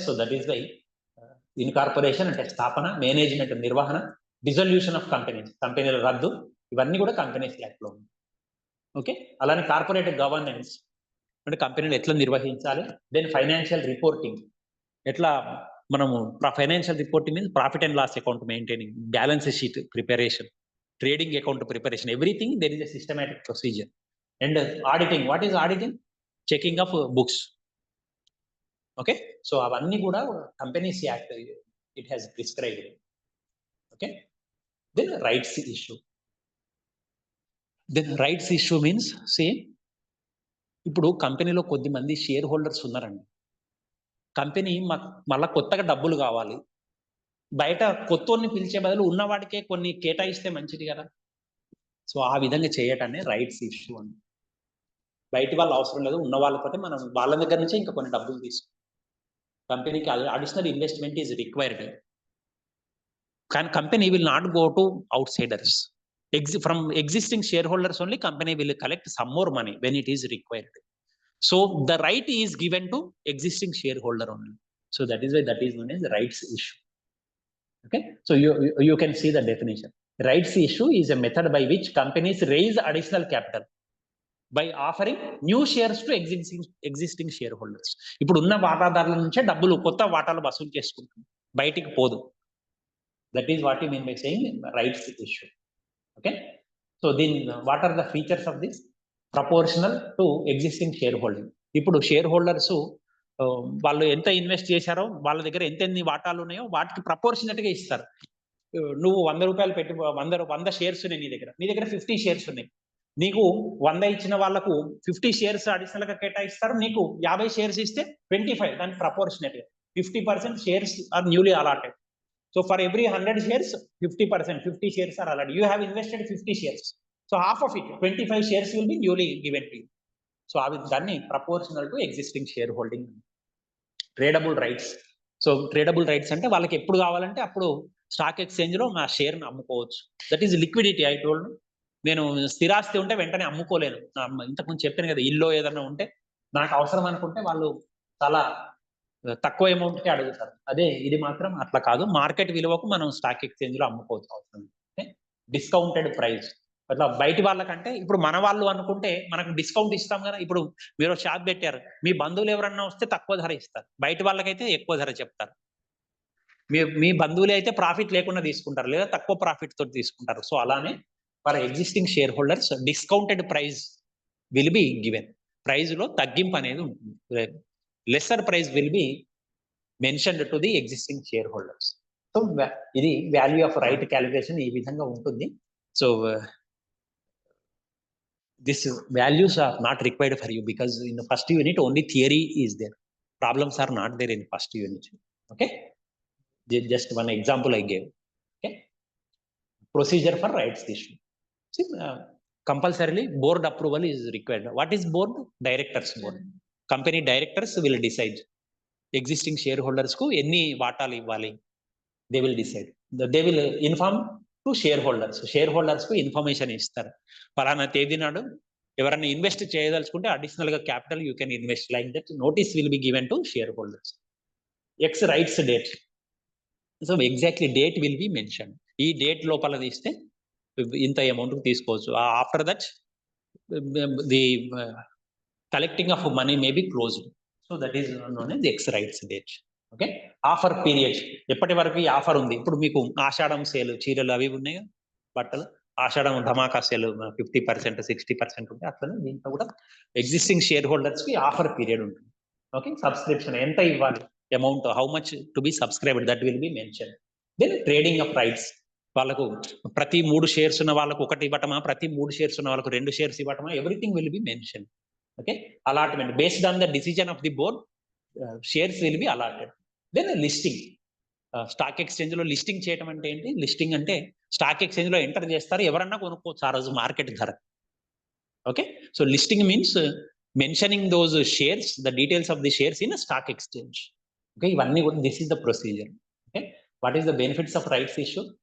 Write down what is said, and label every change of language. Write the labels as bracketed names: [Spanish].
[English] so that is why [Telugu] incorporation అంటే స్థాపన, management నిర్వహణ, డిజల్యూషన్ ఆఫ్ కంపెనీస్, కంపెనీల రద్దు, ఇవన్నీ కూడా కంపెనీస్ యాక్ట్ లో ఉంది. ఓకే. అలానే కార్పొరేట్ గవర్నెన్స్ అంటే కంపెనీలు ఎట్లా నిర్వహించాలి. దెన్ ఫైనాన్షియల్ రిపోర్టింగ్, ఎట్లా మనము financial reporting means profit and loss account maintaining, balance sheet preparation, [English] trading account preparation, everything there is a systematic procedure. And auditing, what is auditing? Checking of books. Okay, so [Telugu] avanni kuda [English] Companies Act it has prescribed. Okay, then rights issue. Then rights issue means, say, [Telugu] ఇప్పుడు కంపెనీలో కొద్ది మంది share holders ఉన్నారండి. Company మళ్ళా కొత్తగా డబ్బులు కావాలి, బయట కొత్తోన్ని పిలిచే బదులు ఉన్నవాడికే కొన్ని కేటాయిస్తే మంచిది కదా. సో ఆ విధంగా చేయటాన్ని రైట్స్ ఇష్యూ అని. బయటి వాళ్ళు అవసరం లేదు, ఉన్న వాళ్ళతోటే మనం వాళ్ళ దగ్గర నుంచే ఇంకా కొన్ని డబ్బులు తీసుకుంటాం. [English] కంపెనీకి additional investment is required, [Telugu] కానీ [English] Company will not go to outsiders. From existing shareholders only, company will collect some more money when it is required. So the right is given to existing shareholder only. So that is why that is known as the rights issue. Okay, so you can see the definition. Rights issue is a method by which companies raise additional capital by offering new shares to existing shareholders. [Telugu] ఇప్పుడు ఉన్న వాటాదారుల నుంచే డబ్బులు కొత్త వాటాలు వసూలు చేసుకుంటుంది, బయటికి పోదు. [English] That is what you mean by saying rights issue. Okay, so then what are the features of this? Proportional to existing shareholding. [Telugu] ఇప్పుడు షేర్ హోల్డర్స్ వాళ్ళు ఎంత ఇన్వెస్ట్ చేశారో, వాళ్ళ దగ్గర ఎన్ని వాటాలు ఉన్నాయో వాటికి ప్రపోర్షనట్ గా ఇస్తారు. నువ్వు 100 రూపాయలు పెట్టి 100 షేర్స్ ఉన్నాయి నీ దగ్గర 50 షేర్స్ ఉన్నాయి. నీకు 100 ఇచ్చిన వాళ్ళకు 50 షేర్స్ అడిషనల్ గా కేటాయిస్తారు, నీకు 50 షేర్స్ ఇస్తే 25, దానికి ప్రపోర్షనట్ గా [English] 50% shares are newly allotted. So for every 100 shares, 50%, 50 shares are allotted. You have invested 50 shares. So half of it, 25 shares will be newly given to you. So I will done proportional to existing shareholding. Tradable rights. So tradable rights [Telugu] ante వాళ్ళకి ఎప్పుడు కావాలంటే అప్పుడు stock exchange లో నా share ని అమ్ముకోవచ్చు. [English] That is liquidity. I told, [Telugu] నేను స్థిరాస్తి ఉంటే వెంటనే అమ్ముకోలేను. ఇంతకుముందు చెప్పాను కదా, ఇల్లు ఏదైనా ఉంటే నాకు అవసరం అనుకుంటే వాళ్ళు చాలా తక్కువ అమౌంట్ కి అడుగుతారు. అదే ఇది మాత్రం అట్లా కాదు, మార్కెట్ విలువకు మనం స్టాక్ ఎక్స్చేంజ్ లో అమ్ముకోవచ్చు అవసరం. Discounted price. అట్లా బయటి వాళ్ళకంటే ఇప్పుడు మన వాళ్ళు అనుకుంటే మనకు డిస్కౌంట్ ఇస్తాం కదా. ఇప్పుడు మీరు షాప్ పెట్టారు, మీ బంధువులు ఎవరన్నా వస్తే తక్కువ ధర ఇస్తారు, బయట వాళ్ళకైతే ఎక్కువ ధర చెప్తారు. మీ బంధువులే అయితే ప్రాఫిట్ లేకుండా తీసుకుంటారు, లేదా తక్కువ ప్రాఫిట్ తోటి తీసుకుంటారు. [English] so [Telugu] అలానే [English] For existing share holders discounted price will be given. [Telugu] Praise లో తగ్గింపు అనేది ఉంటుంది. [English] Lesser price will be mentioned to the existing shareholders. [Telugu] So ఇది వాల్యూ ఆఫ్ రైట్ క్యాలిక్యులేషన్ ఈ విధంగా ఉంటుంది. [English] So this values are not required for you because in the first unit only theory is there. Problems are not there in first unit. Okay, just one example I gave. Okay, procedure for rights issue. See, compulsorily board approval is required. What is board? Directors board. Company directors will decide existing share holders [Telugu] కు ఎన్ని వాటాలు ఇవ్వాలి. [English] They will decide. They will inform to share holders. [Telugu] Share holders కు information ఇస్తారు, ఫలానా తేదీ నాడు ఎవరైనా ఇన్వెస్ట్ చేయదలుచుకుంటే అడిషనల్ గా capital [English] You can invest. Like that notice will be given to share holders. Ex rights date. So exactly date will be mention. [Telugu] ఈ date లోపల తీస్తే ఇంత అమౌంట్ తీసుకోవచ్చు. [English] After that the collecting of money may be closed. So that is known as ex rights date. Okay, offer period. [Telugu] ఎప్పటి వరకు ఈ offer ఉంది? ఇప్పుడు మీకు ఆషాఢం సేల్ చీరలు అవి ఉన్నాయి, బట్టలు ఆషాఢం ధమాకా సేల్ 50%, 60% ఉంటాయి. అట్లనే దీంట్లో కూడా ఎగ్జిస్టింగ్ షేర్ హోల్డర్స్ కి ఆఫర్ పీరియడ్ ఉంటుంది. ఓకే, సబ్స్క్రిప్షన్ ఎంత ఇవ్వాలి, [English] Amount how much to be subscribed, that will be mention. [Telugu] Then trading of rights. వాళ్ళకు ప్రతి 3 షేర్స్ ఉన్న వాళ్ళకు 1 ఇవ్వటమా, ప్రతి 3 షేర్స్ ఉన్న వాళ్ళకు 2 shares ఇవ్వటమా, [English] Everything will be mention. Okay, allotment based on the decision of the board, shares will be allotted. Then listing. [Telugu] Stock exchange లో listing చేయడం అంటే ఏంటి? లిస్టింగ్ అంటే స్టాక్ ఎక్స్చేంజ్ లో ఎంటర్ చేస్తారు, ఎవరన్నా కొనుక్కోవచ్చు ఆ రోజు మార్కెట్ ధర. [English] Okay, so listing means mentioning those shares, the details of the shares in stock exchange. Okay, [Telugu] ఇవన్నీ కూడా [English] This is the procedure. Okay, what is the benefits of rights issue?